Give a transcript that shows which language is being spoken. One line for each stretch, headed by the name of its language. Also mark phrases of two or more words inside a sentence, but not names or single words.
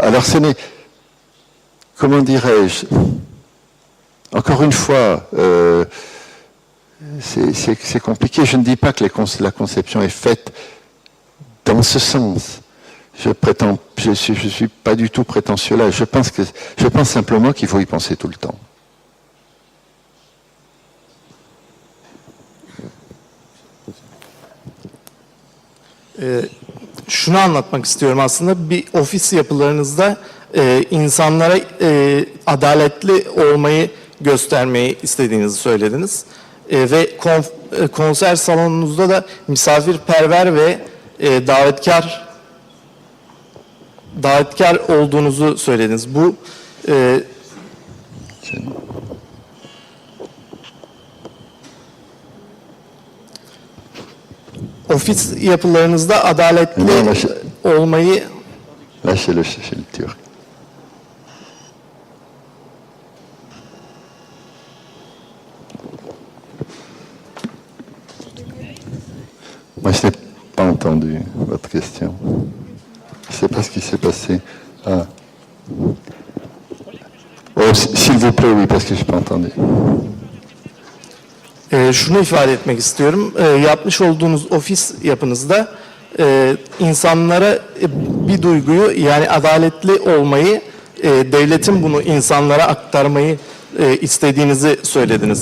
French: Alors ce n'est, comment dirais-je, encore une fois, c'est compliqué. Je ne dis pas que la conception est faite dans ce sens. Je suis pas du tout prétentieux là. Je pense simplement qu'il faut y penser tout le temps.
Turkish: Şunu anlatmak istiyorum aslında. Bir ofis yapılarınızda insanlara adaletli olmayı göstermeyi istediğinizi söylediniz. Ve konser salonunuzda da misafirperver ve davetkar olduğunuzu söylediniz. Bu ofis yapılarınızda adaletli olmayı
French: Là, c'est le Turc. Moi, je n'ai pas entendu votre question. Je ne sais pas ce qui s'est passé. Ah. Oh, s'il vous plaît, oui, parce que je n'ai pas entendu.
Turkish: Şunu ifade etmek istiyorum. Yapmış olduğunuz ofis yapınızda insanlara bir duyguyu, yani adaletli olmayı, devletin bunu insanlara aktarmayı istediğinizi söylediniz.